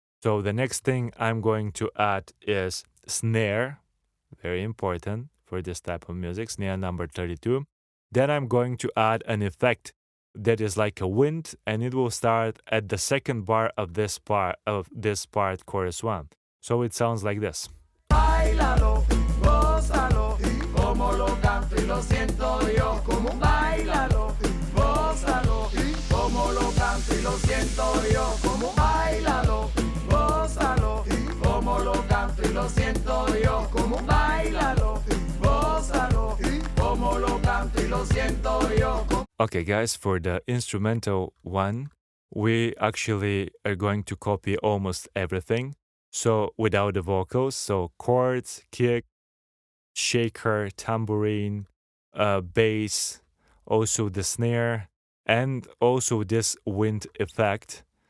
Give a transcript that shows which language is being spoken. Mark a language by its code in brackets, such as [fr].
[en] So the next thing I'm going to add is snare, very important for this type of music, snare number 32. Then I'm going to add an effect that is like a wind, and it will start at the 2nd bar of this part, chorus 1. So it sounds like this. [es] Bailalo, gózalo, como lo canto y lo siento yo, como bailalo, gózalo, como lo canto y lo siento yo, como bailalo, gózalo, como lo canto y lo siento yo, como bailalo, gózalo, como lo canto y lo siento yo. [en] Okay, guys, for the instrumental one, we actually are going to copy almost everything. So without the vocals, so chords, kick, shaker, tambourine, bass, also the snare, and also this wind effect,